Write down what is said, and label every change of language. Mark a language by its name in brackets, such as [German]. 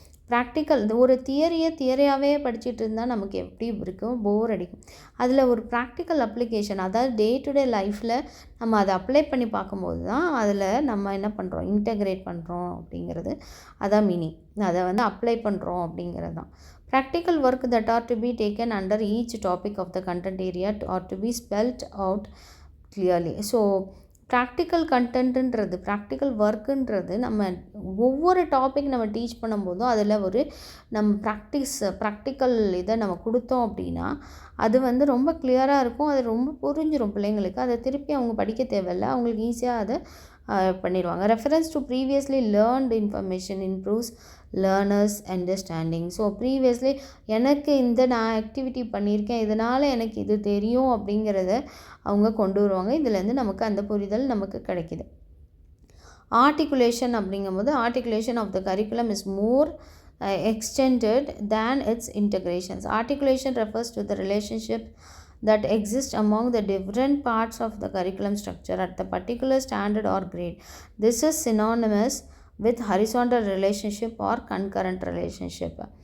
[Tamil] Practical ஒரு தியரியாகவே படிச்சுட்டு இருந்தால் நமக்கு எப்படி இருக்கும், போர் அடிக்கும். அதில் ஒரு ப்ராக்டிக்கல் அப்ளிகேஷன், அதாவது டே டு டே லைஃப்பில் நம்ம அதை அப்ளை பண்ணி பார்க்கும்போது தான் அதில் நம்ம என்ன பண்ணுறோம், இன்டகிரேட் பண்ணுறோம் அப்படிங்கிறது. அதான் மீனிங். அதை வந்து அப்ளை பண்ணுறோம் அப்படிங்கிறது தான். [English] Practical work that are to be taken under each topic of the content area are to be spelled out clearly. [Tamil] So practical கண்டென்ட்டுன்றது, practical ஒர்க்குன்றது நம்ம ஒவ்வொரு டாபிக் நம்ம டீச் பண்ணும்போதும் அதில் ஒரு நம்ம ப்ராக்டிக்கல் இதை நம்ம கொடுத்தோம் அப்படின்னா அது வந்து ரொம்ப கிளியராக இருக்கும். அது ரொம்ப புரிஞ்சிடும் பிள்ளைங்களுக்கு. அதை திருப்பி அவங்க படிக்க தேவையில்லை, அவங்களுக்கு ஈஸியாக அதை பண்ணிடுவாங்க. [English] Reference to previously learned information improves learners understanding. [Tamil] So previously எனக்கு நான் ஆக்டிவிட்டி பண்ணியிருக்கேன், இதனால் எனக்கு இது தெரியும் அப்படிங்கிறத அவங்க கொண்டு வருவாங்க. இதுலேருந்து நமக்கு அந்த புரிதல் நமக்கு கிடைக்கிது. ஆர்டிகுலேஷன் அப்படிங்கும்போது [English] Articulation of the curriculum is more extended than its integrations. Articulation refers to the relationship that exists among the different parts of the curriculum structure at the particular standard or grade. This is synonymous with horizontal relationship or concurrent relationship.